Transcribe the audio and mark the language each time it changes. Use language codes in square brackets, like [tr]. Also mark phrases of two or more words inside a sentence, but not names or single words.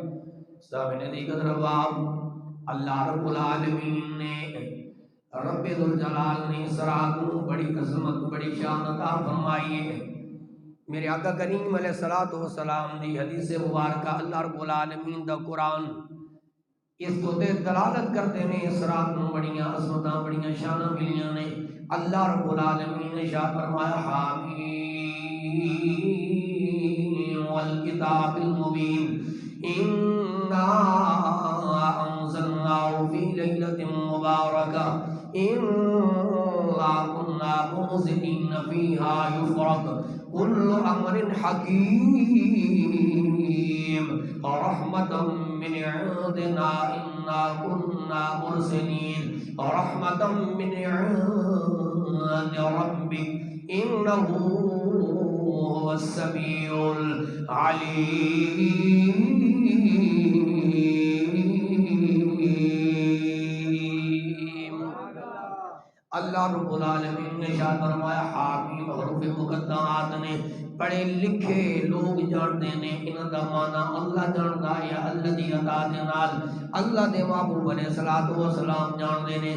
[ur] سامنے دیگر رباب [ar] اللہ رب العالمین [ur] نے، [ar] رب ذوالجلال [ur] نے اس رات کو بڑی عظمت، بڑی شان عطا فرمائی ہے۔ [pa] میرے آقا کریم [ar] علیہ الصلوۃ والسلام [pa] دی حدیث مبارکہ، [ar] اللہ رب العالمین [pa] دا قرآن اس کو تے دلالت [ur] کرتے ہیں، [pa] اس رات میں بڑیاں عظمتاں، بڑیاں شاناں ملیاں نے۔ [ar] اللہ رب العالمین [ur] نے ارشاد فرمایا، [ar] حامیم والکتاب المبین انا انزلناه فی لیلۃ مبارکہ انا کنا منذرین فیہا یفرق کل امر حکیم رحمتا من عندنا انا کنا مرسلین رحمتا من عند ربک انه هو السمیع العلیم۔ اللہ رب العالمین [pa] نے ارشاد فرمایا، حامیم حروف مقطعات نے [ur] پڑھے لکھے لوگ جانتے ہیں، [pa] انہاں دا معنی اللہ جاندا ہے، اللہ دی عطا دے نال اللہ دے محبوب [ar] علیہ الصلوۃ والسلام [pa] جانتے ہیں۔